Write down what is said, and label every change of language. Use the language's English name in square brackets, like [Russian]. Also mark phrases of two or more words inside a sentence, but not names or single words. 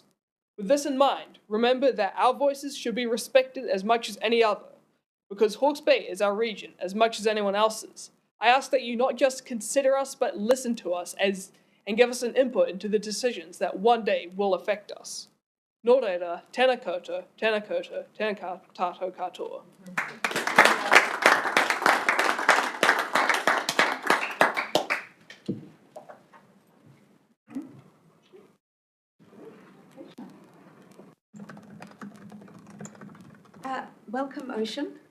[English] With this in mind, remember that our voices should be respected as much as any other, because Hawke's Bay is our region as much as anyone else's. I ask that you not just consider us, but listen to us and give us an input into the decisions that one day will affect us. [Māori] Nō reira, tēnā koutou, tēnā koutou, tēnā tātou katoa. [English] Welcome, Ocean.